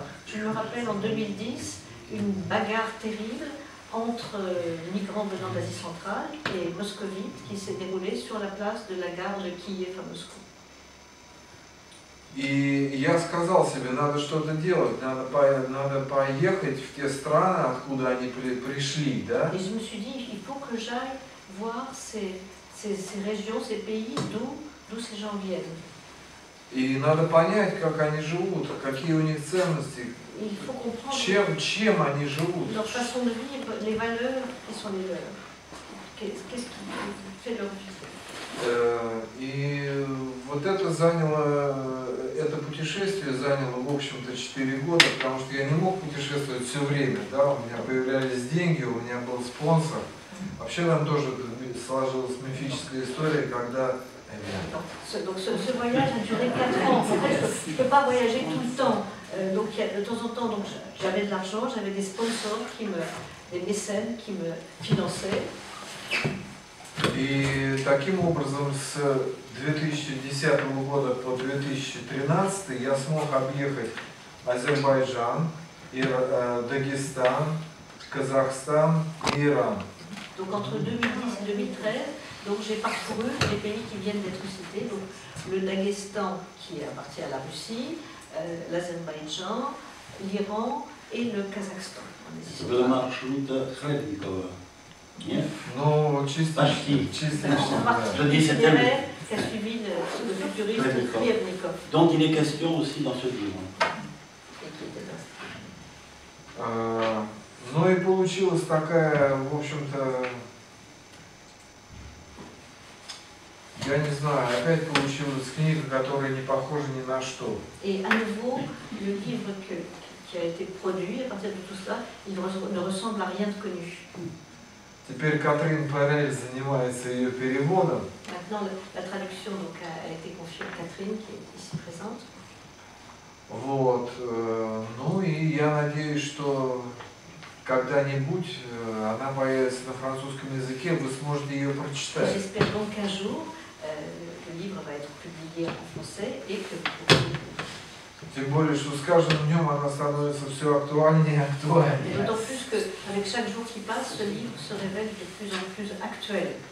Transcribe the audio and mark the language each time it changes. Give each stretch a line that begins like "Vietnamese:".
French: Je me rappelle en 2010 une bagarre terrible entre migrants venant d'Asie centrale et moscovites qui s'est déroulée sur la place de la gare de Kiev à Moscou.
Russian: И я сказал себе, надо что-то делать, надо поехать в те страны, откуда они пришли, да?
French: Et je me suis dit, il faut que j'aille voir ces régions, ces pays d'où ces gens viennent.
Russian: И надо понять, как они живут, какие у них ценности,
French: Il faut comprendre
Russian: чем они живут.
French: leur façon de vivre, les valeurs qui sont les leurs. Qu'est-ce qui fait leur vie?
Russian: И вот это путешествие заняло, в общем-то, 4 года, потому что я не мог путешествовать все время, да, у меня появлялись деньги, у меня был спонсор. Вообще там тоже сложилась мифическая история, когда...
French: Donc ce voyage a duré 4 ans. En fait, je ne peux pas voyager tout le temps. Donc de temps en temps, j'avais de l'argent, j'avais des sponsors, des mécènes qui me finançaient.
Russian: И таким образом с 2010 года по 2013 я смог объехать Азербайджан, Дагестан, Казахстан и Иран.
French: Donc entre 2010 et 2013, donc j'ai parcouru les pays qui viennent d'être cités, donc le Daghestan qui appartient à la Russie, l'Azerbaïdjan, l'Iran et le Kazakhstan.
Russian: Был маршрут Хлебникова. Нет? Ну, Почти.
French: Je dis c'était qui a suivi le futuriste Khlyebnikov. Dont il est question aussi dans ce livre.
Russian: Ну и получилась такая, в общем-то, Я не знаю, опять получилась книга, которая не похожа ни на что.
French: Et à nouveau, le livre qui a été produit, à partir de tout cela, il ne ressemble à rien de connu.
Russian: Теперь Катрин Парель занимается ее переводом.
French: Maintenant, la traduction donc, a été confiée à Catherine, qui est ici présente.
Russian: Вот. Ну и я надеюсь, что когда-нибудь она появится на французском языке, вы сможете ее прочитать.
French: J'espère donc qu'un jour, le livre va être publié en français et que vous pourrez.
Russian: Тем более, что с каждым днем она становится все актуальнее и актуальнее.
French: D'autant plus qu'avec chaque jour qui passe, ce livre se révèle de plus en plus actuel.